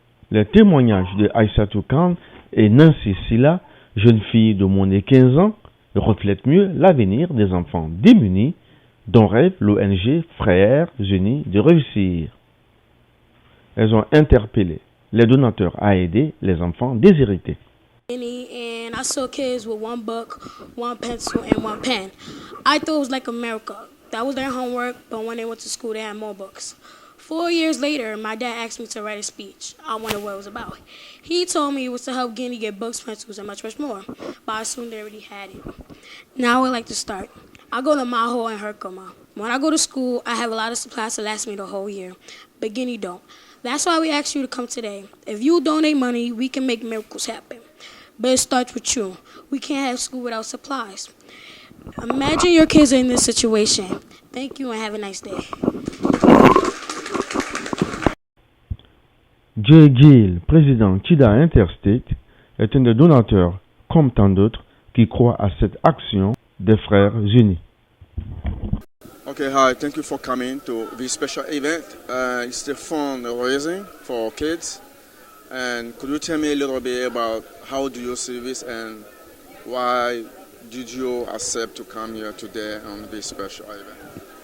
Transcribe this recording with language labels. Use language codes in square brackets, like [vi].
[fr] Les témoignages de Aïssatou Khan et Nancy Silla, jeunes filles de moins de 15 ans, reflètent mieux l'avenir des enfants démunis dont rêve l'ONG Frères Unis de réussir. Elles ont interpellé les donateurs à aider les enfants déshérités. [en] And I saw kids with 1 book, 1 pencil, and 1 pen. I thought it was like America. That was their homework, but when they went to school, they had more books. 4 years later, my dad asked me to write a speech. I wondered what it was about. He told me it was to help Guinea get books, pencils, and much, much more. But I assumed they already had it. Now I would like to start. I go to Maho and Herkoma. When I go to school, I have a lot of supplies to last me the whole year. But Guinea don't. That's why we asked you to come today. If you donate money, we can make miracles happen. But it starts with you. We can't have school without supplies. Imagine your kids are in this situation. Thank you and have a nice day. [fr] Jay Gill, président Kida Interstate, est un des donateurs, comme tant d'autres, qui croient à cette action des Frères Unis. [en] Okay, hi, thank you for coming to this special event. It's the fundraising for kids. And could you tell me a little bit about how do you see this and why did you accept to come here today on this special event?